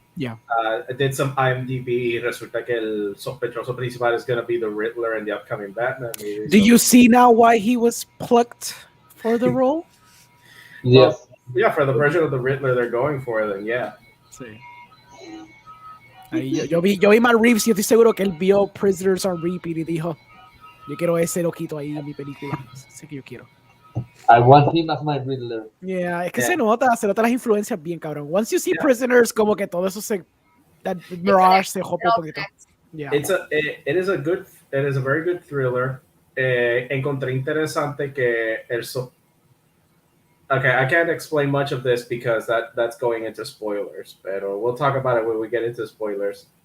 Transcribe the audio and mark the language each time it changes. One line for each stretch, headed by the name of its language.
English: Yeah. I did some IMDb.
Spanish: Resulta que el sospechoso principal
English: is going to be the Riddler in the upcoming Batman movie. Do you see now why he was plucked for the role? Yes. Well, yeah, for the version of the Riddler they're going for, then yeah.
Spanish: Sí. Yo vi Matt Reeves y estoy seguro que él vio Prisoners on Repeat y dijo, yo quiero ese loquito ahí en mi película. Sé que yo quiero.
English: I want him as my Riddler.
Spanish: Yeah, es que se nota las influencias bien, cabrón.
English: Once you see Prisoners,
Spanish: como que todo eso
English: that mirage
Spanish: se jope un poquito. Yeah.
English: It is a very good thriller.
Spanish: Encontré interesante que
English: Okay, I can't explain much of this because that's going into spoilers,
Spanish: pero
English: we'll talk about it when we get into spoilers.